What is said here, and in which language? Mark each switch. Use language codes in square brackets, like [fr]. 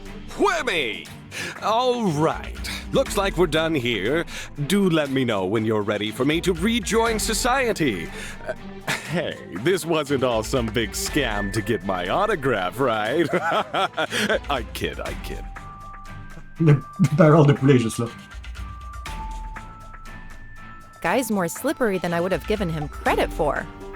[en] Whammy! All right. Looks like we're done here. Do let me know when you're ready for me to rejoin society. Hey, this wasn't all some big scam to get my autograph, right? I kid. [fr] Le barrel de poulet juste là. [en] Guy's more slippery than I would have given him credit for.